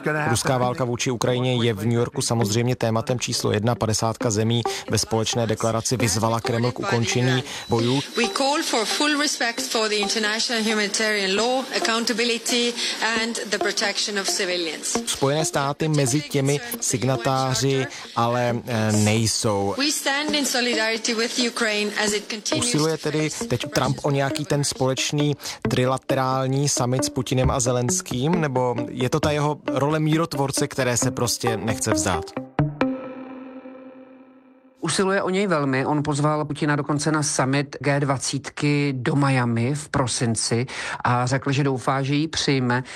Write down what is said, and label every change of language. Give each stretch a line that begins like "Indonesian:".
Czech: Ruská válka vůči Ukrajině je v New Yorku samozřejmě tématem číslo 1. 50 zemí ve společné deklaraci vyzvala Kreml k ukončení bojů.
English: We call for full respect for the international humanitarian law, accountability and the protection of civilians.
Czech: Spojené státy mezi těmi signatáři ale nejsou.
English: We stand in solidarity with Ukraine as it continues.
Czech: Usiluje tedy teď Trump o nějaký ten společný trilaterální summit s Putinem a Zelenským? Nebo je to ta jeho role mírotvorce, které se prostě nechce vzdát? Usiluje o něj velmi. On pozval Putina dokonce na summit G20 do Miami v prosinci a řekl, že doufá, že ji přijme.